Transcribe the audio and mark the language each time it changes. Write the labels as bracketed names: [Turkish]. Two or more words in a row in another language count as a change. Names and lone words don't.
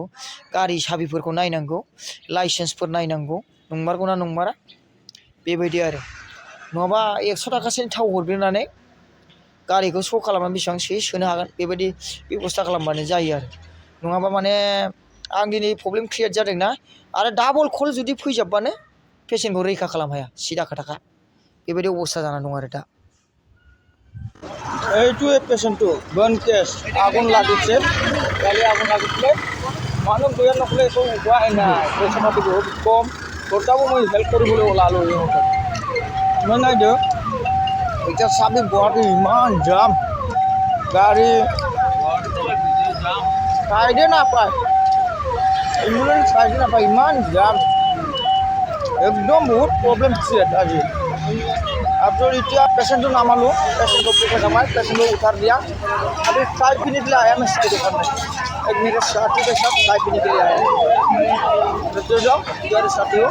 [Bodo] गारि साबिफोरखौ नायनांगौ लाइसेन्सफोर नायनांगौ नंमारगौना नंमारा बेबायदि आरो नङाबा 100 थाखासोनि थाव हरग्रोनानै गारिखौ श' खालामनानै बेसेबां सोनो हागोन बेबायदि बेब'स्था खालामबानो जायो आरो नङाबा माने आं दिनै [English] problem create [Bodo] जादोंना आरो [English] double call [Bodo] जुदि फैजाबबानो पेसेन्टखौ रैखा खालाम हाया सिदा खोथाखा बेबायदि अबस्था जानानै दं आरो दा। [Assamese] এইটোৱে পেচেণ্টটো [English] burn case [Assamese] আগুন লাগিছে কালি আগুন লাগিছিলে মানুহ গৈ নকলে একো উপায় নাই পইচা পাতি বহুত কম তথাপিও মই হেল্প কৰিবলৈ ওলালোঁ ইহঁতক মই নাই দিয়ক এতিয়া চাবি গুৱাহাটী ইমান জাম গাড়ী চাইডে নাপায় এম্বুলেন্স চাইডে নাপায় ইমান জাম একদম বহুত [English] problem create [Assamese] আজি। [Hindi] अब इतना पेशेंट को नामालू पेशेंट को पूछा जमाए पेशेंट को उतार दिया अभी चाय पीने के लिए आया मैं साइड उतारने एक मेरे साथी के साथ चाय पीने के लिए आया तो जाओ साथी हो